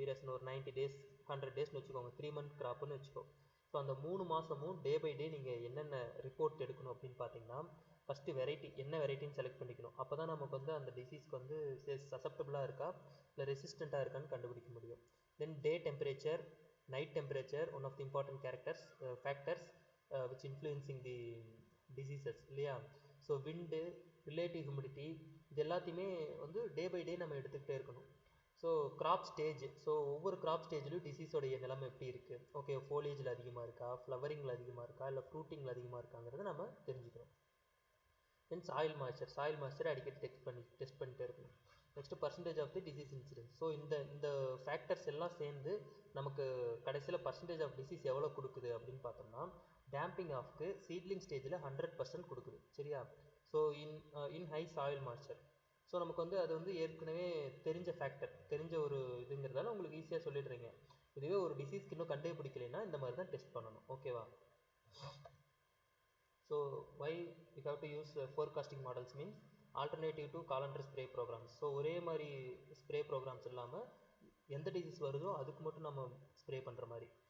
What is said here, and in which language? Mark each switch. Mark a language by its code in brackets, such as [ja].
[ta] Duration ஒரு 90 days 100 daysனு வச்சுக்கோங்க, 3 month கிராப்புன்னு வச்சுக்கோ. ஸோ அந்த 3 மாதமும் டே பை டே நீங்கள் என்னென்ன ரிப்போர்ட் எடுக்கணும் அப்படின்னு பார்த்தீங்கன்னா ஃபஸ்ட்டு வெரைட்டி, என்ன வெரைட்டின்னு செலக்ட் பண்ணிக்கணும். அப்போ தான் நமக்கு வந்து அந்த டிசீஸ்க்கு வந்து சசப்டபுளாக இருக்கா இல்லை ரெசிஸ்டண்ட்டாக இருக்கான்னு கண்டுபிடிக்க முடியும். [en] Then day temperature, night temperature, one of the important factors which influencing the diseases இல்லையா? [ta] ஸோ விண்டு, ரிலேட்டிவ் ஹியூமிடிட்டி, இது எல்லாத்தையுமே வந்து டே பை டே நம்ம எடுத்துக்கிட்டே இருக்கணும். ஸோ கிராப் ஸ்டேஜ், ஸோ ஒவ்வொரு கிராப் ஸ்டேஜ்லையும் டிசீஸோடைய நிலைமை எப்படி இருக்குது, ஓகே ஃபோலியேஜில் அதிகமாக இருக்கா, ஃப்ளவரிங்கில் அதிகமாக இருக்கா, இல்லை ஃப்ரூட்டிங்கில் அதிகமாக இருக்காங்கிறத நம்ம தெரிஞ்சுக்கணும். தென் சாயில் மாய்ச்சர் அடிக்கடி டெஸ்ட் பண்ணிட்டே இருக்கணும். [en] Next percentage of the disease incidence. [ta] So இந்த ஃபேக்டர்ஸ் எல்லாம் சேர்ந்து நமக்கு கடைசியில் பர்சன்டேஜ் ஆஃப் டிசீஸ் எவ்வளோ கொடுக்குது அப்படின்னு பார்த்தோம்னா, டேம்பிங் ஆஃப்க்கு சீட்லிங் ஸ்டேஜில் 100% கொடுக்குது, சரியா. [en] So in high soil moisture. [ta] So நமக்கு வந்து அது வந்து ஏற்கனவே தெரிஞ்ச ஃபேக்டர், தெரிஞ்ச ஒரு இதுங்கிறதால உங்களுக்கு ஈஸியாக சொல்லிடுறீங்க. இதுவே ஒரு டிசீஸ்க்கு இன்னும் கண்டுபிடிக்கலைன்னா இந்த மாதிரி தான் டெஸ்ட் பண்ணணும், ஓகேவா. [en] So why we have to use forecasting models means alternative to calendar spray programs. [ta] So ஒரே மாதிரி ஸ்ப்ரே ப்ரோக்ராம்ஸ் இல்லாமல் எந்த டிசீஸ் வருதோ அதுக்கு மட்டும் நம்ம ஸ்ப்ரே பண்ணுற மாதிரி.